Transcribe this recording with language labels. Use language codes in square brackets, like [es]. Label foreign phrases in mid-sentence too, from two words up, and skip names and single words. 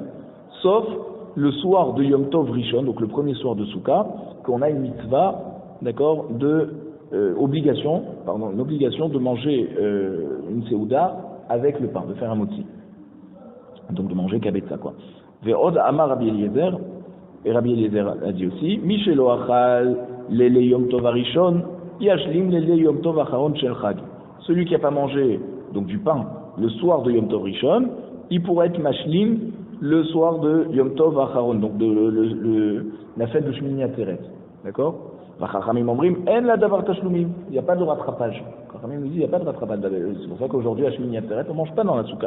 [fr] Sauf le soir de [he] יום טוב ראשון, [fr] donc le premier soir de Souka, qu'on a une mitzvah, d'accord, une obligation de manger une Seuda avec le pain, de faire un motzi. Donc de manger kabetza, quoi. [he] ועוד אמר רבי אליעזר, [fr] et Rabbi Eliezer a dit aussi, [he] מי שלא אכל ליל יום טוב ראשון ישלים ליל יום טוב אחרון של חג. [fr] Celui qui n'a pas mangé donc du pain le soir de [he] יום טוב ראשון, [fr] il pourrait être mashlim le soir de [he] יום טוב אחרון, [fr] donc la fête de Shmini Atzeret. D'accord? Il n'y a pas de rattrapage. Chachamim nous dit il n'y a pas de rattrapage. C'est pour ça qu'aujourd'hui à Shmini Atzeret on ne mange pas dans la souka.